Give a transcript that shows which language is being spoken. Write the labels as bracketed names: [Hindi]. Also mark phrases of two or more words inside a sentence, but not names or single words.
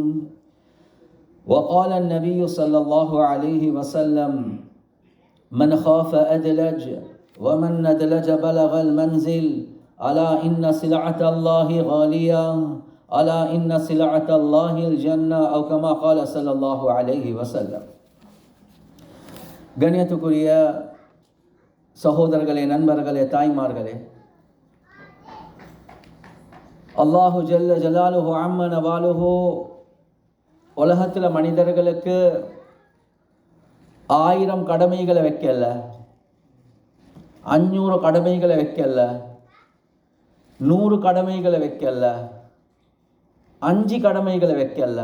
[Arabic] وقال النبي صلى الله عليه وسلم: من خاف أدلج ومن ندلج بلغ المنزل. ألا إن سلعة الله غالية. ألا إن سلعة الله الجنة. أو كما قال صلى الله عليه وسلم. [Tamil] கண்ணியத்துக்குரிய சகோதரர்களே, நண்பர்களே, தாய்மார்களே, [Arabic] الله جل جلاله عم نواله [Tamil] உலகத்தில் மனிதர்களுக்கு 1000 கடமைகளை வைக்கல, 500 கடமைகளை வைக்கல, 100 கடமைகளை வைக்கல, 5 கடமைகளை வைக்கல.